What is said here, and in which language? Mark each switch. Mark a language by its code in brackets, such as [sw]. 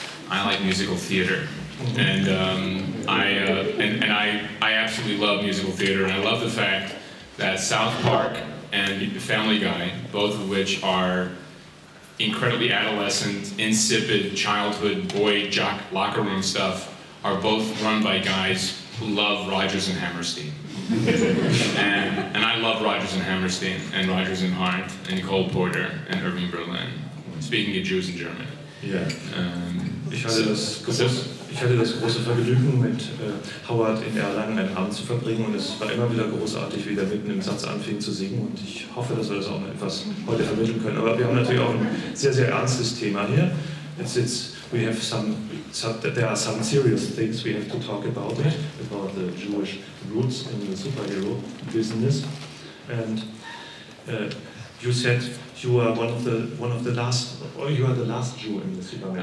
[en] I like musical theater, and I absolutely love musical theater, and I love the fact that South Park and Family Guy, both of which are incredibly adolescent, insipid, childhood, boy, jock, locker room stuff, are both run by guys who love Rodgers and Hammerstein. and I love Rodgers and Hammerstein, and Rodgers and Hart, and Cole Porter, and Irving Berlin. Speaking of Jews in Germany. [de] Ja. Ich hatte das große Vergnügen, mit Howard in Erlangen einen Abend zu verbringen, und es war immer wieder großartig, wie der mitten im Satz anfing zu singen, und ich hoffe, dass wir das auch noch etwas heute vermitteln können. Aber wir haben natürlich auch ein sehr, sehr ernstes Thema hier. [en] There are some serious things we have to talk about the Jewish roots in the superhero business. And you said you are one of the last, or you are the last Jew in the Superman.